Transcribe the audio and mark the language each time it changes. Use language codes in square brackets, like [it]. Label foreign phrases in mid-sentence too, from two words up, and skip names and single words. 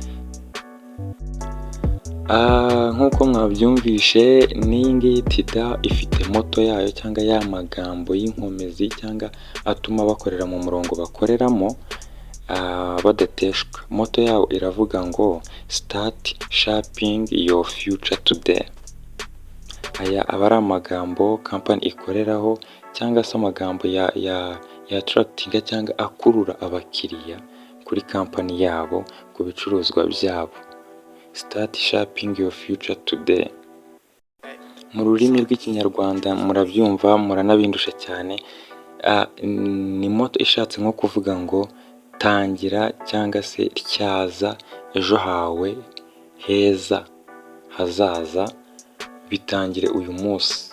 [rw] Nk'uko mwabyumvishe, n'iyi Tidal ifite moto yayo cyangwa ya magambo y'inkomezi cyangwa atuma bakorera mu murongo bakoreramo badateshwa. Moto yawo iravuga ngo [en] start shaping your future today. [rw] Aya aba ari amagambo company ikoreraho cyangwa se amagambo ya attracting cyangwa akurura abakiriya kuri company yabo, ku bicuruzwa byabo. [en] Start shaping your future today. [rw] Mu rurimi rw'ikinyarwanda murabyumva, muranabindusha cyane. Ni moto ishatse nko kuvuga ngo tangira cyangwa se tyaza ejo hawe heza hazaza, bitangire uyu munsi.